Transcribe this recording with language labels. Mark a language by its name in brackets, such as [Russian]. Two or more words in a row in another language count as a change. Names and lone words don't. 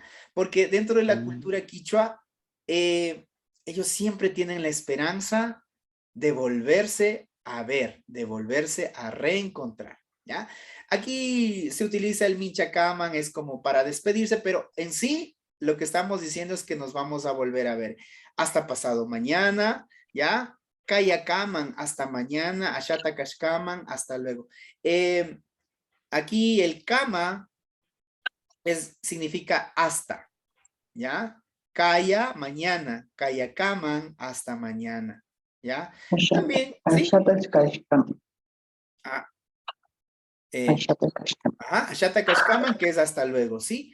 [Spanish] Porque dentro de la cultura quichua, ellos siempre tienen la esperanza de volverse a ver, de volverse a reencontrar, ¿ya? Aquí se utiliza el minchakaman, es como para despedirse, pero en sí lo que estamos diciendo es que nos vamos a volver a ver hasta pasado mañana, ¿ya? [Quechua] Kayakaman, [Spanish] hasta mañana, [Quechua] Ashata Kashkaman, [Spanish] hasta luego. Aquí el kama significa hasta, ¿ya? Kaya, mañana, Kayakaman, hasta mañana, ¿ya? También, ¿sí? [Quechua] Ashata Kashkaman, [Spanish] que es hasta luego, ¿sí?